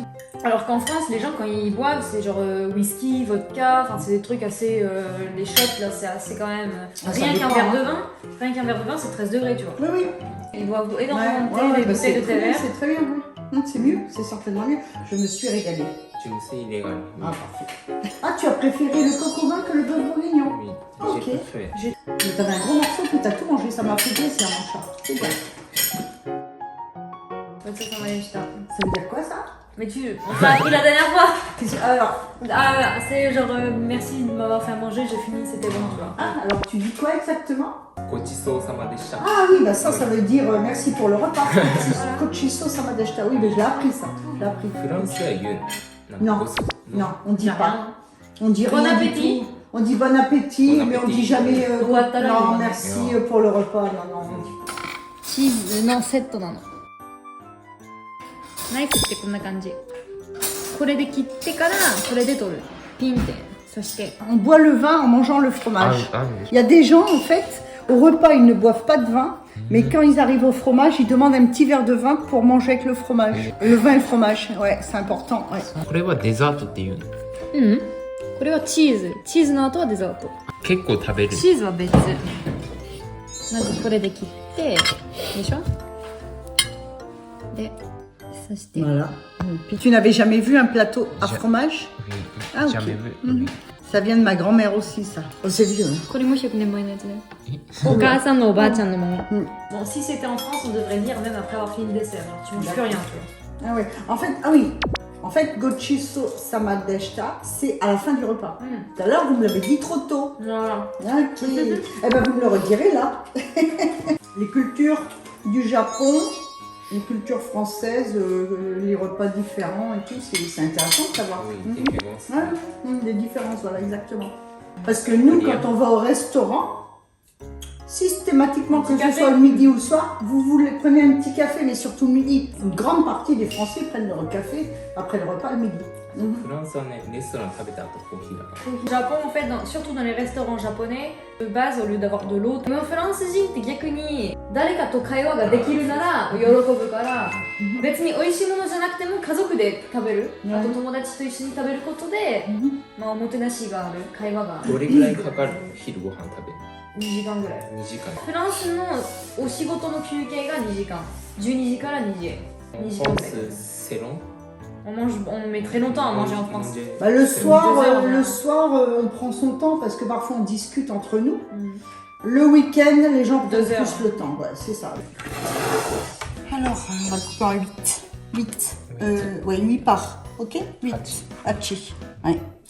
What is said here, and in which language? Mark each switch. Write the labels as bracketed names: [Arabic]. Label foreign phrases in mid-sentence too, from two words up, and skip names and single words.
[French] Alors qu'en France, les gens quand ils boivent, c'est genre whisky, vodka, enfin c'est des trucs assez... les shots là, c'est assez quand même... Ah, ça rien qu'un dépend, verre hein. de vin, c'est 13 degrés, tu vois. Oui, oui. Ils boivent énormément de thé, Ouais, des bah, bouteilles de thé vert. c'est très bien, oui. Non, c'est mieux, c'est certainement mieux. Je me suis régalée. Je m'suis régalée. Ah, parfait. Ah, tu as préféré le coq au vin que le bœuf bourguignon? Oui, Ok. j'ai préféré. Mais t'avais un gros morceau, puis t'as tout mangé, ça m'a fait plaisir, mon chat. C'est bien. Ça m'a acheté. Ça veut dire quoi, ça? Mais on t'a appris la dernière fois. Alors, C'est genre merci de m'avoir fait à manger, j'ai fini, c'était bon, tu vois. alors tu dis quoi exactement? [Japanese] ごちそうさまでした。 [French] Ah oui, bah ça veut dire merci pour le repas. [Japanese] ごちそうさまでした. [French] Oui, mais je l'ai appris ça. Je l'ai appris. [Japanese] フランスは言うの。 [French] Non. [Japanese] ごちそう [French] Non, on dit J'ai pas. rien. On dit Bon rien du appétit. tout. On dit bon appétit, Bon mais on appétit. dit jamais Ouattara, non, oui. merci Non. pour le repas. Non, non, on dit pas. [Japanese] チーズのセットなの。ナイフってこんな感じ。これで切ってからこれで取る。ピンって。そして。 [French] On boit le vin en mangeant le fromage. Ah, Il y a des gens, en fait, Au repas, ils ne boivent pas de vin, mais quand ils arrivent au fromage, ils demandent un petit verre de vin pour manger avec le fromage. Le vin et le fromage, ouais, c'est important. Ouais. [Japanese] これはデザートっていうの。うんこれはチーズの後はデザート結構食べる。チーズは別まずこれで切ってでしょでそして [French] Voilà. Puis tu n'avais jamais vu un plateau à fromage? Ah, ok. jamais vu. Mhm. Ça vient de ma grand-mère aussi, ça. Oh, c'est vieux. Hein. [Japanese] これも100年前のやつねお母さんのおばあちゃんのもの、うん [French] Bon, si c'était en France, on devrait venir même après avoir fini le dessert. Alors, tu manges plus rien, tu Ah ouais. En fait, ah oui. En fait, [Japanese] ごちそうさまでした, [French] c'est à la fin du repas. vois. Tout à l'heure, vous me l'avez dit trop tôt. Voilà. Ok. Eh ben, vous me le redirez là. Les cultures du Japon, les cultures françaises, les repas différents et tout, c'est intéressant de savoir. Oui, Mhm. [Japanese] 結構 [French] Ouais, des différences, voilà, exactement. Parce que nous, quand on va au restaurant, systématiquement, que Petit ce café. soit le midi ou le soir, vous prenez un petit café, mais surtout le midi. Une grande partie des Français prennent leur café après le repas le midi. Mhm. [Japanese] フランスはね、レストラン食べた後コーヒーだから。 [French] Au Japon, en fait, surtout dans les restaurants japonais, de base, au lieu d'avoir de l'eau, mais en France [Japanese] 人って逆に誰かと会話ができるなら喜ぶから別に美味しいものじゃなくても家族で食べる、うんあと友達と一緒に食べることで、まあ、おもてなしがある会話がどれぐらいかかる昼ご飯食べる 2時間ぐらい 2時間。フランスのお仕事の休憩が2時間12時から2時2時間ぐらいセロン [French] on met très longtemps à manger en France Bah, le soir, 2 heures, le soir on prend son temps parce que parfois on discute entre nous. [Japanese] うん [French] Le week-end, les gens prennent 2 heures. plus le temps. Ouais, c'est ça. Alors, on va le couper en 8. 8. Ouais, 8 parts. Ok 8. Hachi. Ouais.